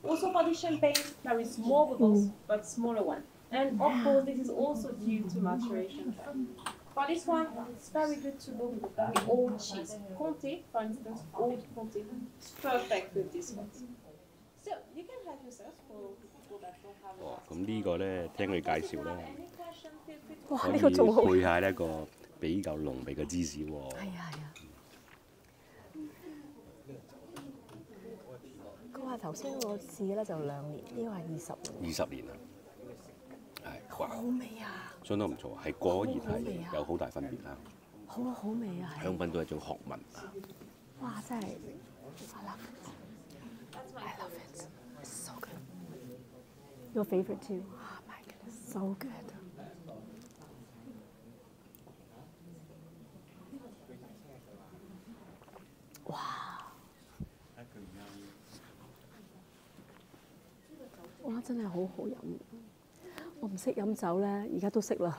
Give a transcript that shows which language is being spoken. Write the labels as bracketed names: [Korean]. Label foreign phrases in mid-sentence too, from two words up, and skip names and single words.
[English] Also for the champagne, there is more bubbles, but smaller one. And of course, this is also due to maturation time. For this one, it's very good to go with a very old cheese. Comté, for instance, old Comté, it's perfect with this one. So you can help yourself for people that don't have a [Cantonese] 咁呢個咧，聽佢介紹咧，哇！呢個仲好。配下一個比較濃味嘅芝士喎。係啊。佢話頭先我試咧就2年，呢個係20年。 20年啊，係。好味啊！相當唔錯，係果然係有好大分別啦。好味啊！香檳都係一種學問啊。哇！真係 [English] I love it. It's so good. Your favorite too? Oh my goodness, so good. [Cantonese] 哇！哇！真係好好飲。我唔識飲酒咧，而家都識啦。